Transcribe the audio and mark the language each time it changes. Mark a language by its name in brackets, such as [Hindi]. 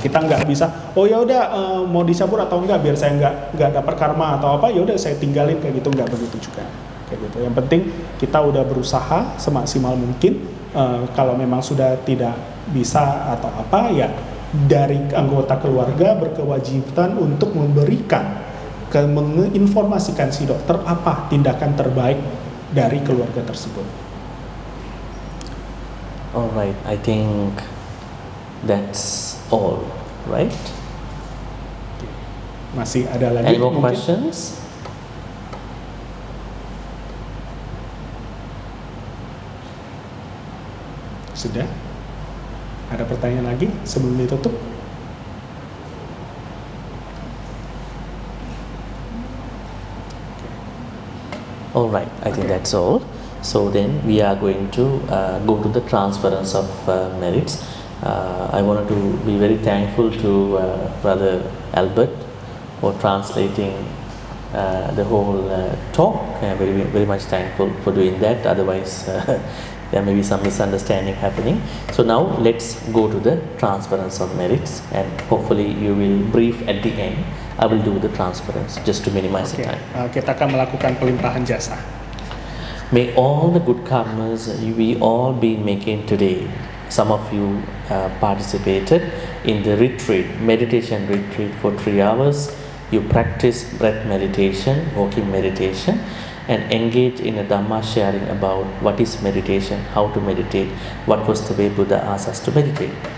[Indonesian] Kita nggak bisa, oh ya udah mau dicabut atau enggak biar saya nggak dapat karma atau apa, ya udah saya tinggalin kayak gitu, nggak begitu juga kayak gitu. Yang penting kita udah berusaha semaksimal mungkin. Kalau memang sudah tidak bisa atau apa ya, dari anggota keluarga berkewajiban untuk memberikan menginformasikan si dokter apa tindakan terbaik dari keluarga tersebut. [English] Alright, I think that's all, right? [Indonesian] Masih ada lagi? [English] Any more [Indonesian] mungkin? [English] questions? [Indonesian] Sudah? Ada pertanyaan lagi sebelum ditutup? [English] Alright, I think that's all. So then we are going to go to the transference of merits. I wanted to be very thankful to Brother Albert for translating the whole talk. Very, very much thankful for doing that. Otherwise, there may be some misunderstanding happening. So now let's go to the transference of merits, and hopefully you will brief at the end. I will do the transference just to minimize the time. [Indonesian] Kita akan melakukan pelimpahan jasa. [English] May all the good karmas we all been making today. Some of you participated in the retreat, meditation retreat for 3 hours. You practice breath meditation, walking meditation, and engage in a Dhamma sharing about what is meditation, how to meditate, what was the way Buddha asked us to meditate.